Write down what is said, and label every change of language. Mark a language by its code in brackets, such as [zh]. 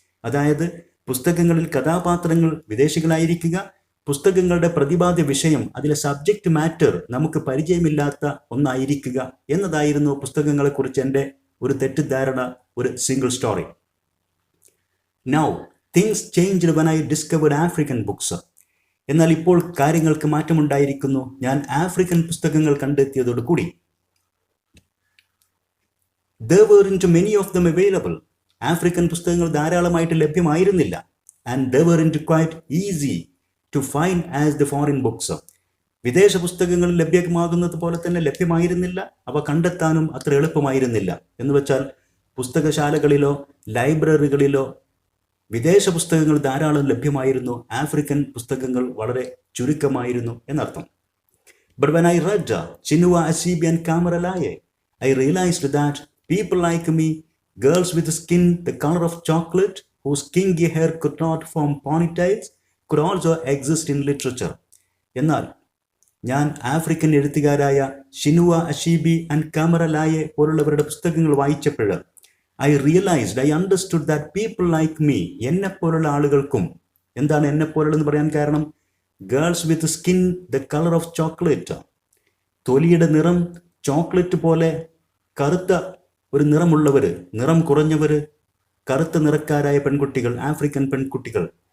[ml] അതായത് പുസ്തകങ്ങളിൽ കഥാപാത്രങ്ങൾ വിദേശികളായിരിക്കുക, പുസ്തകങ്ങളുടെ പ്രതിപാദ്യ വിഷയം, അതിലെ സബ്ജക്റ്റ് മാറ്റർ നമുക്ക് പരിചയമില്ലാത്ത ഒന്നായിരിക്കുക എന്നതായിരുന്നു പുസ്തകങ്ങളെക്കുറിച്ച് എൻ്റെ ഒരു തെറ്റിദ്ധാരണ, ഒരു single story. [en] Now things changed when I discovered African books. [ml] എന്നാൽ ഇപ്പോൾ കാര്യങ്ങൾക്ക് മാറ്റമുണ്ടായിരിക്കുന്നു ഞാൻ ആഫ്രിക്കൻ പുസ്തകങ്ങൾ കണ്ടെത്തിയതോടുകൂടി. [en] There weren't many of them available. [ml] African പുസ്തകങ്ങൾ ധാരാളമായിട്ട് ലഭ്യമായിരുന്നില്ല. And [en] they weren't quite easy to find as the foreign books. [ml] വിദേശ പുസ്തകങ്ങൾ ലഭ്യമാകുന്നത് പോലെ തന്നെ ലഭ്യമായിരുന്നില്ല, അവ കണ്ടെത്താനും അത്ര എളുപ്പമായിരുന്നില്ല. എന്ന് വെച്ചാൽ പുസ്തകശാലകളിലോ ലൈബ്രറികളിലോ വിദേശ പുസ്തകങ്ങൾ ധാരാളം ലഭ്യമായിരുന്നു, ആഫ്രിക്കൻ പുസ്തകങ്ങൾ വളരെ ചുരുക്കമായിരുന്നു എന്നർത്ഥം. [en] But when I read Chinua Achebe and Kamara Laye, I realized that people like me, girls with skin the color of chocolate, whose kinky hair could not form ponytails, could also exist in literature. [ml] എന്നാൽ ഞാൻ African എഴുത്തുകാരായ ഷിനുവ അഷീബി and camera ലായെ പോലുള്ളവരുടെ പുസ്തകങ്ങൾ വായിച്ചപ്പോൾ [en] I realised, I understood that people like me, [ml] എന്നെപ്പോലുള്ള ആളുകൾക്കും. എന്താണ് എന്നെപ്പോലുള്ളതെന്ന് പറയാൻ കാരണം? [en] girls with skin the colour of chocolate, [ml] തൊലിയുടെ നിറം chocolate പോലെ കറുത്ത ഒരു നിറമുള്ളവർ, നിറം കുറഞ്ഞവർ, കറുത്ത നിറക്കാരായ പെൺകുട്ടികൾ, ആഫ്രിക്കൻ പെൺകുട്ടികൾ.